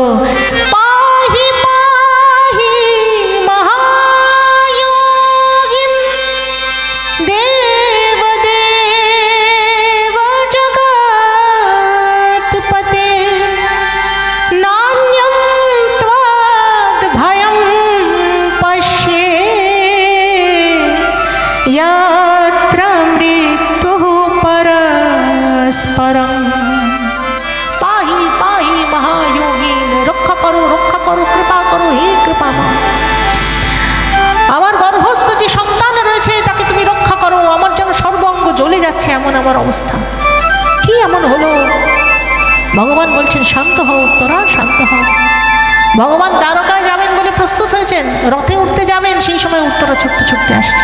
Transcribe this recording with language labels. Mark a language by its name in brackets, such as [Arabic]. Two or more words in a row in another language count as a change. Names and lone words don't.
[Sanskrit] পাহি পাহি মহায়োগিন দেব দেব জগৎপতে নান্যং ত্বদ ভয়ং পশ্যে यत्र मृत्युः परस्परं। पाहि पाहि महायोगीन, [Bangla] রক্ষা করো কৃপা করো, হে কৃপা। আমার গর্ভস্থ যে সন্তান রয়েছে তাকে তুমি রক্ষা করো, আমার যেন সর্বাঙ্গ জ্বলে যাচ্ছে এমন আমার অবস্থা। কি এমন হলো? ভগবান বলছেন শান্ত হও উত্তরা, শান্ত হও। ভগবান দ্বারকায় যাবেন বলে প্রস্তুত হয়েছেন, রথে উঠতে যাবেন, সেই সময় উত্তরা ছুটতে ছুটতে আসছে।